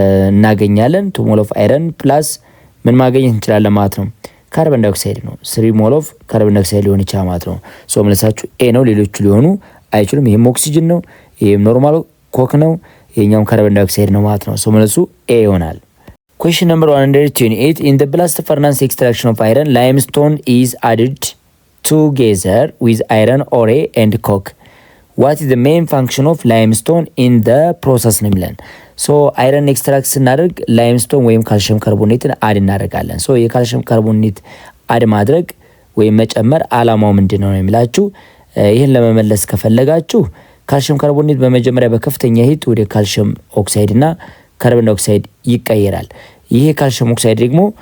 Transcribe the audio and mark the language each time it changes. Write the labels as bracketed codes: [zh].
[am] እናገኛለን። 2 ሞል ኦፍ አይረን ፕላስ ምን ማግኘት እንችላለን ማለት ነው? ካርበን ዳይኦክሳይድ ነው። 3 ሞል ኦፍ ካርበን ዳይኦክሳይድ ሊሆን ይችላል ማለት ነው። ሶ መልሳችሁ ኤ ነው። ሌሎቹ ሊሆኑ አይችሉም። ይሄም ኦክሲጅን ነው፣ ይሄም ኖርማል ኮክ ነው፣ ይሄኛውም ካርበን ዳይኦክሳይድ ነው ማለት ነው። ሶ መልሱ ኤ ይሆናል። [en] Question number 128. In the blast furnace extraction of iron, limestone is added together with iron ore and coke. What is the main function of limestone in the process [am] ነው የሚለን። ሶ አይረን ኤክስትራክት ስናደርግ ላይምስቶን ወይም ካልሽየም ካርቦኔትን አድ እናደርጋለን። ሶ የካልሽየም ካርቦኔት አድ ማድረግ ወይም መጨመር አላማው ምንድን ነው የሚላችሁ። ይህን ለመመለስ ከፈለጋችሁ ካልሽየም ካርቦኔት በመጀመሪያ በከፍተኛ ሂት ወደ ካልሽየም ኦክሳይድ እና ካርበን ዳይኦክሳይድ ይቀየራል። ይሄ ካልሽየም ኦክሳይድ ደግሞ